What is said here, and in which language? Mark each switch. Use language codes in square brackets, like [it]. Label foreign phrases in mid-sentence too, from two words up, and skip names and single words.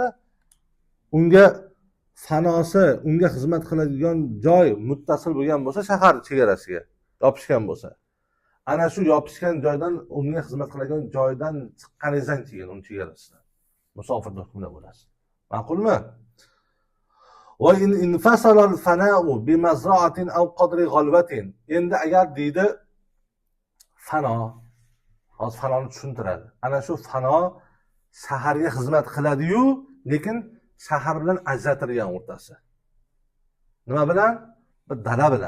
[uz] Unga fanosi, unga xizmat qiladigan joy muttasil bo'lgan bo'lsa, shahar chegarasiga yopishgan bo'lsa, ana shu yopishgan joydan, unga xizmat qiladigan joydan chiqqaningizdan keyin uni chegarasidan musofirlik hukmida bo'lasiz. [ar] Ma'qulmi? وإن انفصل الفناء بمزرعة أو قدر غلوة. [uz] Endi agar deydi fano, hozir fanoni tushuntiradi. Ana shu fano shaharga xizmat qiladi-yu, lekin shahar bilan ajratilgan o'rtasi. Nima bilan? Bir dala bilan.